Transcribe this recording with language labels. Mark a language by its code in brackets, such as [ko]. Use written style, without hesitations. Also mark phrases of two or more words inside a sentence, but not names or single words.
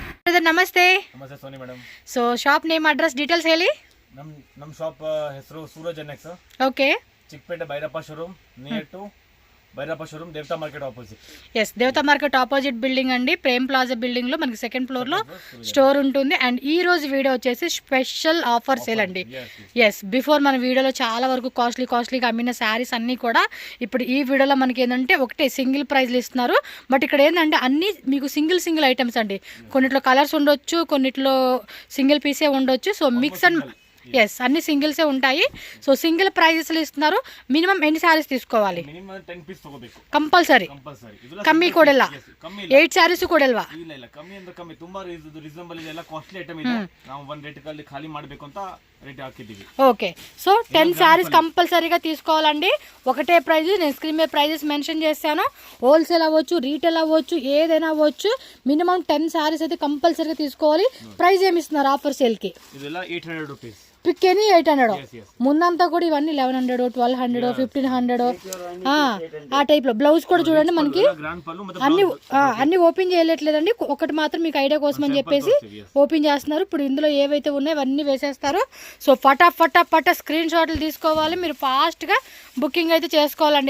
[kn] ಬ್ರದರ್ ನಮಸ್ತೆ. ನಮಸ್ತೆ ಸೋನಿ ಮೇಡಮ್. [en] so shop name address details [kn] ಹೇಳಿ. ನಮ್ಮ ಶಾಪ್ ಹೆಸರು ಸೂರಜ್ ಎನ್ಎಕ್ಸ್. ಓಕೆ. ಚಿಕ್ಕಪೇಟೆ ಭೈರಪ್ಪ ಶೋರೂಮ್ [en] near to [kn] భైరప్ప షోరూమ్ దేవతా [en] market opposite. [te] ఎస్, దేవతా [en] market opposite building [te] అండి. ప్రేమ్ ప్లాజా బిల్డింగ్ లో మనకి [en] second floor [te] లో స్టోర్ ఉంటుంది. అండ్ ఈ రోజు వీడియో వచ్చేసి [en] special offer sale [te] అండి. ఎస్, బిఫోర్ మన వీడియోలో చాలా వరకు కాస్ట్లీగా అమ్మిన శారీస్ అన్నీ కూడా ఇప్పుడు ఈ వీడియోలో మనకి ఏంటంటే ఒకటే సింగిల్ ప్రైస్లు ఇస్తున్నారు. బట్ ఇక్కడ ఏంటంటే అన్ని మీకు [en] single items [te] అండి. కొన్నిట్లో కలర్స్ ఉండొచ్చు, కొన్నిట్లో సింగిల్ పీసే ఉండొచ్చు. సో [en] mix and yes [te] అన్ని సింగిల్సే ఉంటాయి. సో సింగిల్ ప్రైజెస్లు ఇస్తున్నారు. మినిమం ఎన్ని శారీస్ తీసుకోవాలి? [kn] ಕಂಪಲ್ಸರಿ. ಕಮ್ಮಿ ಕೊಡಲ್ಲ. 8 ಸ್ಯಾರೀಸ್ ಕೊಡಲ್ವಾ? ಇಲ್ಲ ಇಲ್ಲ, ಕಮ್ಮಿ ಅಂದ್ರೆ ಕಮ್ಮಿ, ತುಂಬಾ ರೀಸನಬಲ್ ಇದೆ. ಎಲ್ಲ [en] costly item [kn] ಇದೆ. ನಾವು ಒಂದು ರೇಟ್ ಅಲ್ಲಿ ಖಾಲಿ ಮಾಡಬೇಕು ಅಂತ ರೇಟ್ ಹಾಕಿದ್ದೀವಿ. [te] ఓకే. సో 10 శారీస్ కంపల్సరీగా తీసుకోవాలండి. ఒకటే ప్రైజ్, నేను స్క్రీన్ మీద [en] prizes mention [te] చేశాను. హోల్సేల్ అవ్వచ్చు, రీటైల్ అవ్వచ్చు, ఏదైనా అవ్వచ్చు. మినిమం 10 శారీస్ అయితే కంపల్సరీగా తీసుకోవాలి. ప్రైజ్ ఏమి ఇస్తున్నారు ఆఫర్ సేల్కి? [kn] ಇದೆಲ್ಲ 800 ರೂಪೀಸ್. [en] pick any [te] 800. ముందంతా కూడా ఇవన్నీ 1100, 1200, 1500 ఆ టైప్లో. బ్లౌజ్ కూడా చూడండి మనకి అన్ని ఓపెన్ చేయలేట్లేదండి. ఒకటి మాత్రం మీకు ఐడియా కోసం అని చెప్పేసి ఓపెన్ చేస్తున్నారు. ఇప్పుడు ఇందులో ఏవైతే ఉన్నాయో అవన్నీ వేసేస్తారు. సో ఫటా [en] screen shots [te] తీసుకోవాలి. మీరు ఫాస్ట్గా బుకింగ్ అయితే చేసుకోవాలండి.